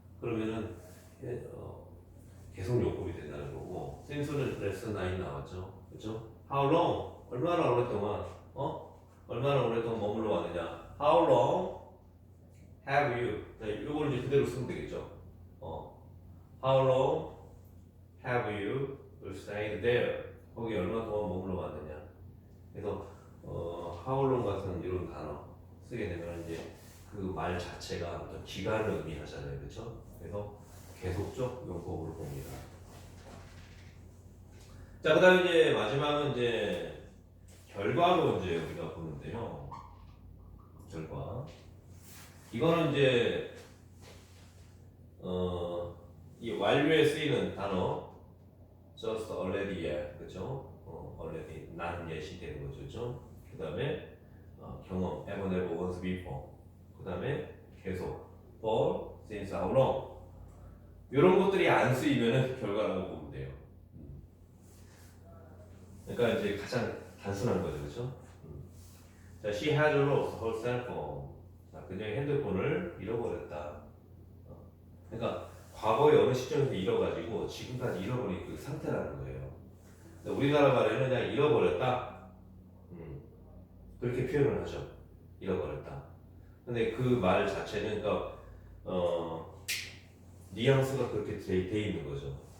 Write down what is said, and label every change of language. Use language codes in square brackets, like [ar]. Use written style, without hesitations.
[ko] 그러면은 계속 용법이 된다는 거고 since는 lesson 9 나왔죠, 그렇죠? [en] How long [ko] 얼마나 오랫동안 얼마나 오랫동안 머물러 왔느냐? [en] How long have you? [ko] 자, 이걸 이제 그대로 쓰면 되겠죠. [en] How long have you stayed there? [ko] 거기 얼마 동안 머물러 왔느냐? 그래서 how long 같은 이런 단어 쓰게 되면 이제 그 말 자체가 어떤 기간을 의미하잖아요, 그렇죠? 그래서 계속적 용법으로 봅니다. 자, 그다음에 이제 마지막은 이제 결과로 이제 우리가 보는데요. 결과. 이거는 이제 이 완료에 쓰이는 단어 just already yet 그렇죠? already 난 예시 되는 거죠, 그렇죠? 그다음에 경험 ever never once before. 그다음에 계속 for since how long. 이런 것들이 안 쓰이면은 결과라고 보면 돼요. 그러니까 이제 가장 단순한 거죠, 그렇죠? [en] 자, she had lost her cell phone. 자, [ko] 그녀의 핸드폰을 잃어버렸다. 어느 시점에서 잃어가지고 지금까지 잃어버린 그 상태라는 거예요. 근데 우리나라 말에는 그냥 잃어버렸다. 그렇게 표현을 하죠. 잃어버렸다. 근데 그 말 자체는 그러니까 뉘앙스가 그렇게 돼 있는 거죠.